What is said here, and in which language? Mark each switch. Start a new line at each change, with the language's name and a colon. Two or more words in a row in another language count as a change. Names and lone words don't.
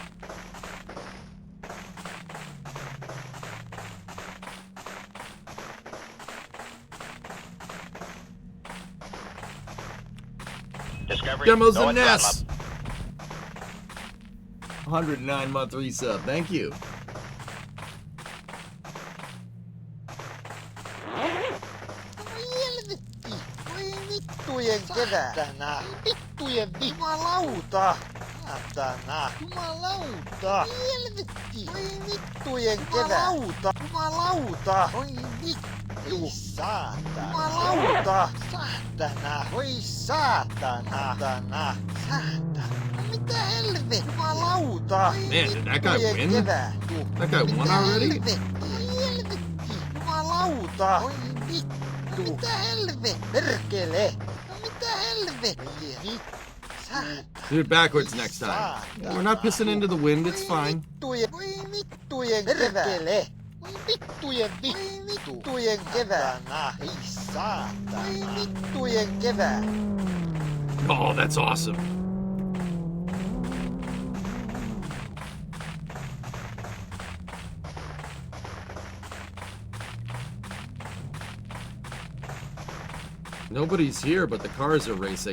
English: Demos and Ness. 109-month resub. Thank you.
Finnish: Vittujen keväänä. Vittujen jumalauta. Satana. Jumalauta. Helvetti. Voi vittujen keväänä. Jumalauta. Voi vittu. Saatana. Jumalauta. Saatana. Voi saatana. Saatana. Saatana. Mitä helvetti? Jumalauta.
English: Man, did that guy win? That guy won already?
Finnish: Helvetti. Jumalauta. Voi vittu. Mitä helvetti? Perkele. Mitä helvetti?
English: Do it backwards next time. We're not pissing into the wind, it's fine.
Finnish: Vittujen keväällä. Vittujen keväänä. Ei saatana. Voi vittujen kevät.
English: Oh, that's awesome. Nobody's here, but the cars are racing.